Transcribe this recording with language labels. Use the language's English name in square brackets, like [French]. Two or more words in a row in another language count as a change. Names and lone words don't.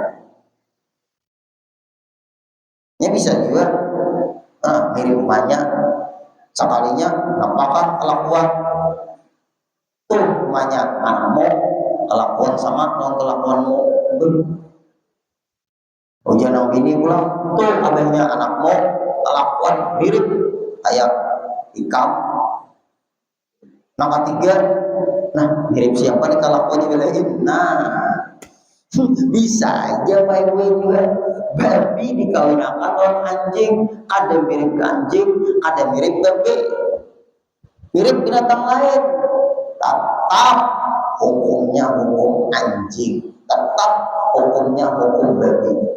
[Indonesian] Ya bisa juga mirip mamanya, sekalinya nampakkan kelakuan tuh mamanya anakmu kelakuan sama dengan kelakuanmu. [Banjar] Jangan bini pulang tuh abahnya anakmu kelakuan mirip kayak ikam. Nah ketiga, nah mirip siapa nih kelakuannya belain? [Indonesian] Nah bisa aja baik juga babi dikawinkan oleh anjing, ada mirip anjing, ada mirip babi, mirip binatang lain, tetap hukumnya hukum anjing, tetap hukumnya hukum babi.